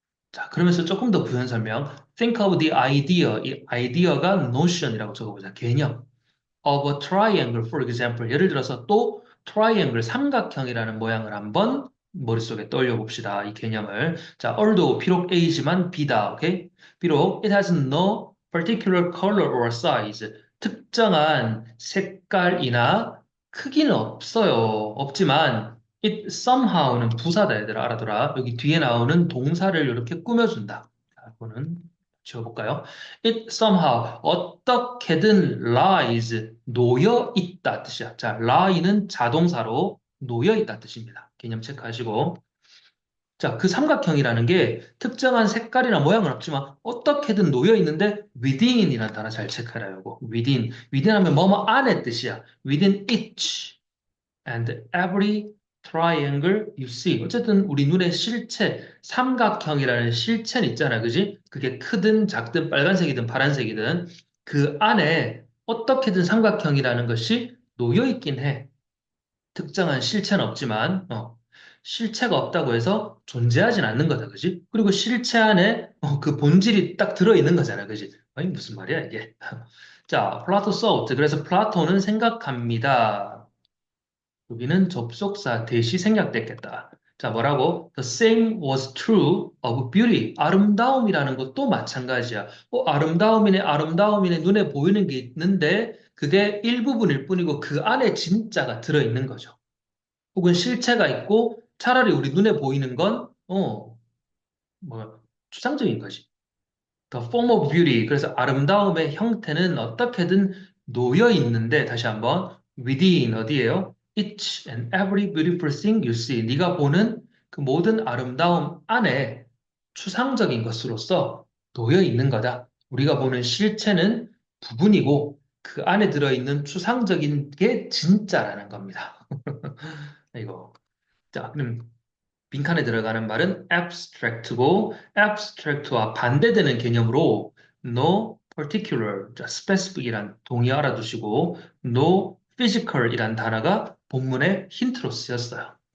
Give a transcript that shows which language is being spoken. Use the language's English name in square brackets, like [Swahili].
[Korean] 자, 그러면서 조금 더 부연 설명. [English] Think of the idea. [Korean] 이 아이디어가 notion이라고 적어보자. 개념. [English] Of a triangle, for example. [Korean] 예를 들어서 또 triangle, 삼각형이라는 모양을 한번 머릿속에 떠올려 봅시다. 이 개념을. 자, although 비록 A지만 B다. 오케이? 비록 [English] it has no particular color or size. [Korean] 특정한 색깔이나 크기는 없어요. 없지만 [English] it somehow [Korean] 는 부사다 얘들아 알아둬라. 여기 뒤에 나오는 동사를 이렇게 꾸며준다. 자, 이거는 지워볼까요? [English] It somehow [Korean] 어떻게든 lies 놓여 있다 뜻이야. 자, lie는 자동사로 놓여 있다 뜻입니다. 개념 체크하시고. 자, 그 삼각형이라는 게 특정한 색깔이나 모양은 없지만 어떻게든 놓여 있는데 within이라는 단어 잘 체크해라 요거. within 하면 뭐뭐 안에 뜻이야. [English] within each and every triangle you see. [Korean] 어쨌든 우리 눈의 실체, 삼각형이라는 실체는 있잖아. 그지? 그게 크든 작든 빨간색이든 파란색이든 그 안에 어떻게든 삼각형이라는 것이 놓여 있긴 해. 특정한 실체는 없지만, 실체가 없다고 해서 존재하진 않는 거다. 그지? 그리고 실체 안에 그 본질이 딱 들어있는 거잖아. 그지? 아니, 무슨 말이야, 이게. 자, 플라토 thought. 그래서 플라토는 생각합니다. 여기는 접속사 대시 생략됐겠다. 자, 뭐라고? [English] The same was true of beauty. [Korean] 아름다움이라는 것도 마찬가지야. 아름다움이네, 아름다움이네, 눈에 보이는 게 있는데, 그게 일부분일 뿐이고, 그 안에 진짜가 들어있는 거죠. 혹은 실체가 있고, 차라리 우리 눈에 보이는 건, 추상적인 거지. [English] The form of beauty. [Korean] 그래서 아름다움의 형태는 어떻게든 놓여 있는데, 다시 한번, within 어디예요? [English] Each and every beautiful thing you see. [Korean] 네가 보는 그 모든 아름다움 안에 추상적인 것으로서 놓여 있는 거다. 우리가 보는 실체는 부분이고, 그 안에 들어있는 추상적인 게 진짜라는 겁니다. 이거. 자, 그럼 빈칸에 들어가는 말은 abstract고 abstract와 반대되는 개념으로 no particular, 자, specific이란 동의 알아두시고 no physical이란 단어가 본문의 힌트로 쓰였어요.